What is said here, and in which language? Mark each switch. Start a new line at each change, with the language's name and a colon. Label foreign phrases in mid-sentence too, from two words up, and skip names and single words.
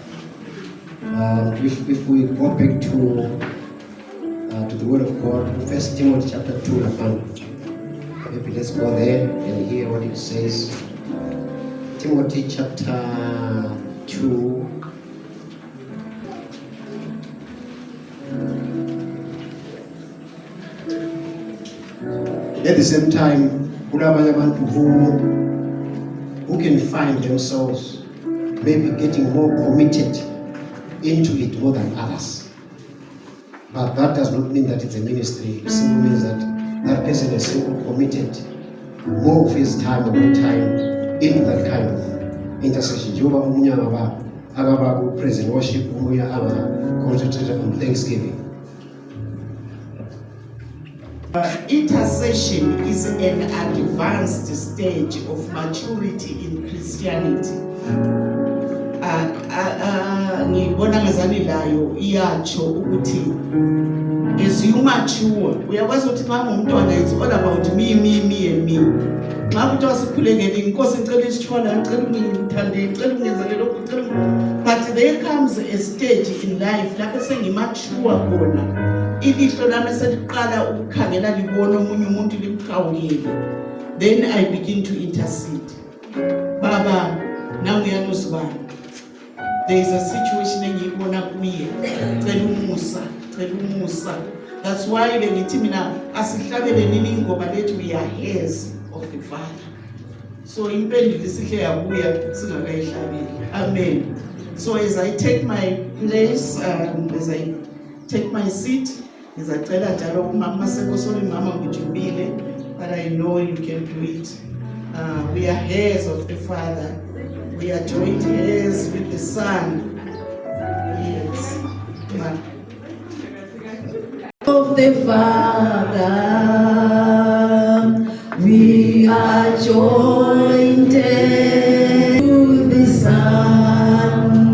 English: If we go back to the Word of God, 1 Timothy chapter 2, maybe let's go there and hear what it says. Timothy chapter 2. At the same time,
North Ndebele: kulabanye abantu
English: who can find themselves maybe getting more committed into it more than others. But that does not mean that it's a ministry. It simply means that that person is simply committed more of his time or her time into that kind of intercession.
North Ndebele: Jehovah umunye ababa ku
English: praise and worship,
North Ndebele: umunye aba
English: concentrated on thanksgiving. Intercession is an advanced stage of maturity in Christianity.
North Ndebele: Ngibona ngazani layo iyatsho ukuthi
English: as you mature
North Ndebele: uyakwazi ukuthi xa ngumntwana
English: it's all about me and me.
North Ndebele: Xa umuntu wasikhulekele inkosi icela isitshwala icela ungithande icela ungenzele lokhu icela.
English: But there comes a stage in life
North Ndebele: lapho sengimature khona ilihlo lami seliqala ukukhangela libona omunye umuntu limkhawulile.
English: Then I begin to intercede.
North Ndebele: Baba nawe uyanuzibani.
English: There is a situation
North Ndebele: engiyibona kuye. Cela umusa.
English: That's why
North Ndebele: bengithi mina asihlabele nini ingoma lethu
English: we are heirs of the Father.
North Ndebele: So impendulo isihle yabuya singakayihlabeli.
English: Amen. So as I take my place, as I take my seat,
North Ndebele: ngizacela njalo umama sorry mama ngijubile,
English: but I know you can do it. We are heirs of the Father. We are joint heirs with the Son. Yes. Of the Father, we are joined to the Son.